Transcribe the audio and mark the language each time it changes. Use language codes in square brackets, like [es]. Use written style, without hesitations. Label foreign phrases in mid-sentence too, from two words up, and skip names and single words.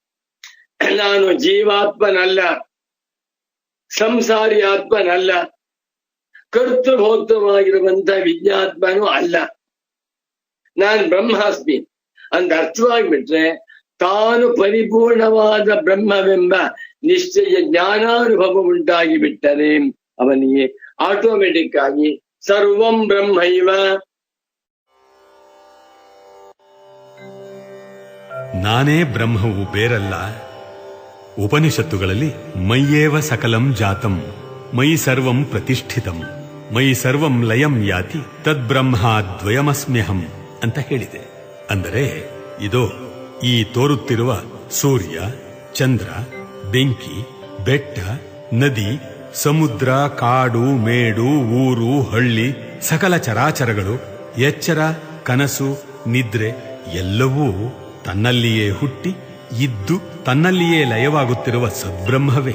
[kn] ನಾನು ಜೀವಾತ್ಮನಲ್ಲ, ಸಂಸಾರಿ ಆತ್ಮನಲ್ಲ, ಕರ್ತೃಭೋಕ್ತವಾಗಿರುವಂತ ವಿಜ್ಞಾತ್ಮನೂ ಅಲ್ಲ, ನಾನು ಬ್ರಹ್ಮಾಸ್ಮಿ ಅಂತ ಅರ್ಥವಾಗ್ಬಿಟ್ರೆ ತಾನು ಪರಿಪೂರ್ಣವಾದ ಬ್ರಹ್ಮವೆಂಬ ನಿಶ್ಚಯ ಜ್ಞಾನಾನುಭವ ಉಂಟಾಗಿ ಬಿಟ್ಟರೆ ಅವನಿಗೆ ಆಟೋಮೆಟಿಕ್ ಆಗಿ [sa] ಸರ್ವಂ ಬ್ರಹ್ಮೈವ. [kn] ನಾನೇ ಬ್ರಹ್ಮವು ಬೇರಲ್ಲ. [sa] ಉಪನಿಷತ್ತುಗಳಲ್ಲಿ ಮಯ್ಯೇವ ಸಕಲಂ ಜಾತಂ ಮಯಿ ಸರ್ವಂ ಪ್ರತಿಷ್ಠಿತಂ ಮಯಿ ಸರ್ವಂ ಲಯಂ ಯಾತಿ ತದ್ಬ್ರಹ್ಮಾದ್ವಯಮಸ್ಮ್ಯಹಂ [kn] ಅಂತ ಹೇಳಿದೆ. ಅಂದರೆ ಇದು ಈ ತೋರುತ್ತಿರುವ ಸೂರ್ಯ, ಚಂದ್ರ, ಬೆಂಕಿ, ಬೆಟ್ಟ, ನದಿ, ಸಮುದ್ರ, ಕಾಡು, ಮೇಡು, ಊರು, ಹಳ್ಳಿ, ಸಕಲ ಚರಾಚರಗಳು, ಎಚ್ಚರ, ಕನಸು, ನಿದ್ರೆ ಎಲ್ಲವೂ ತನ್ನಲ್ಲಿಯೇ ಹುಟ್ಟಿ ಇದ್ದು ತನ್ನಲ್ಲಿಯೇ ಲಯವಾಗುತ್ತಿರುವ ಸದ್ಬ್ರಹ್ಮವೇ.